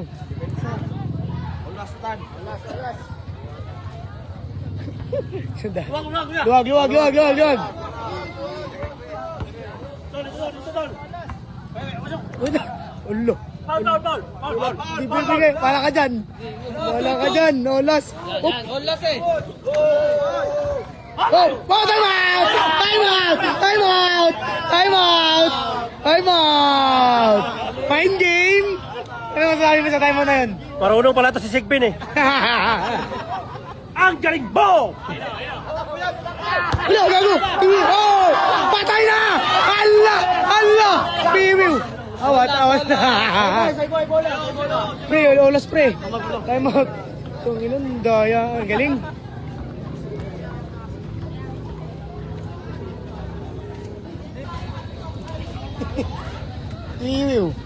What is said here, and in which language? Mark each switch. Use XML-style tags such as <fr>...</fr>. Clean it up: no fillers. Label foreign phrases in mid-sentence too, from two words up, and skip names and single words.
<tl>Ulas, tan! Ulas, ulas! Isang daya. Luwag, luwag, luwag! Luwag, luwag, luwag, luwag, luwag. Tol, dito, tol! Ulo. Ulo. Paul, Paul, Paul! Paul, Paul! Di bibigay. Wala ka dyan. Wala ka dyan. Olas. Oh, Olas eh.</tl> <en>oh, time out! Time out! Time out! Time out! Time out! Fine game!</en> <tl>Ano masasabi mo sa</tl> <en>time out</en> <tl>na yun? Marunong pala to si Sigbin eh. Ang galing mo! Wala, gago! Oh! Patay na! Hala! Hala! Piwiw! Awat, awat na! Pre, olas pre!</tl> <en>Time out!</en> <tl>Itong ilan, daya. Ang galing! Piwiw!</tl>